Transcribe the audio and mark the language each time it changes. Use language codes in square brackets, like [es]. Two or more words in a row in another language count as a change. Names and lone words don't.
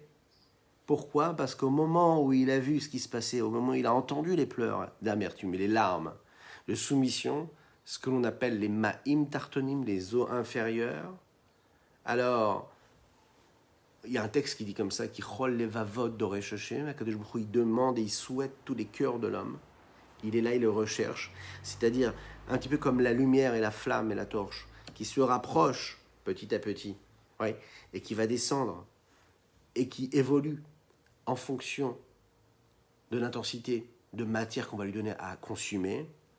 [fr] Pourquoi? Parce qu'au moment où il a vu ce qui se passait, au moment où il a entendu les pleurs d'amertume et les larmes de soumission, ce que l'on appelle les [he] ma'im tartonim, [fr] les os inférieurs, alors, il y a un texte qui dit comme ça, qui [he] chol levavot doresh Hashem, [fr] il demande et il souhaite tous les cœurs de l'homme. Il est là, il le recherche. C'est-à-dire, un petit peu comme la lumière et la flamme et la torche, qui se rapprochent petit à petit, ouais, et qui va descendre, et qui évolue en fonction de l'intensité de matière qu'on va lui donner à consumer.